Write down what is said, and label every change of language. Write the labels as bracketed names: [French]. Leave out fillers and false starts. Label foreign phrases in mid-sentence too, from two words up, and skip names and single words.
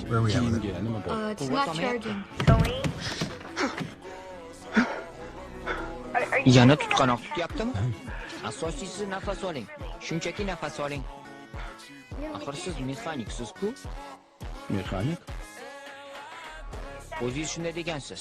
[English] Where are we at with it? [Uzbek] Kiyimga nima bor? [English] It's not charging. [Uzbek] Yana tutqanoq tutyaptimi? Asosiysi nafas oling. Shunchaki nafas oling. Axir siz mexaniksiz-ku. Mexanik? O'zingiz shunday degansiz.